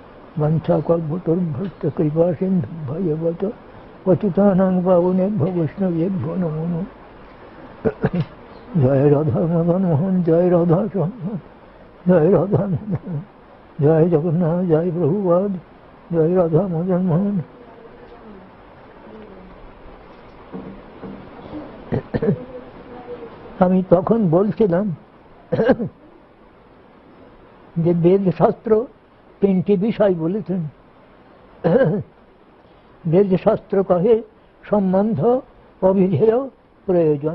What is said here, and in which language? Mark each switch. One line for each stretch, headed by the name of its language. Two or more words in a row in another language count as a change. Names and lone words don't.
Sanskrit: वंशाकल्पतरुभ्यश्च कृपासिन्धुभ्येव पतितानां पावनेभ्यो वैष्णवेभ्यो नमो नमः। जय राधा मदन मोहन, जय राधा चंद्र, जय राधा मदन, जय जगन्नाथ, जय प्रभुपाद, जय राधा मदन मोहन।
Bangla: আমি তখন বলছিলাম যে বেদ শাস্ত্র তিনটি বিষয় বলেছেন। বেদ শাস্ত্র কহে সম্বন্ধ, অভিধেয়, প্রয়োজন।